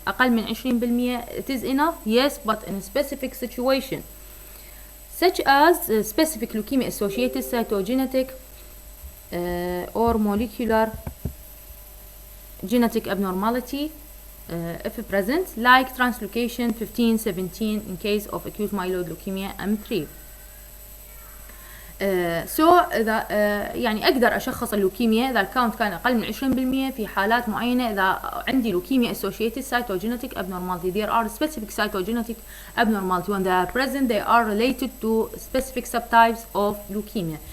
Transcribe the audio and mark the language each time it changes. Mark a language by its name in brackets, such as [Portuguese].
[Arabic] أقل من [English] 20%, it is enough, yes, but in a specific situation, such as specific leukemia associated cytogenetic or molecular genetic abnormality if present, like translocation 15-17 in case of acute myeloid leukemia M3. [Arabic] إذا يعني أقدر أشخص اللوكيميا إذا الكاونت كان أقل من 20% في حالات معينة. إذا عندي [English] leukemia associated cytogenetic abnormality, there are specific cytogenetic abnormality. When they are present, they are related to specific subtypes of leukemia.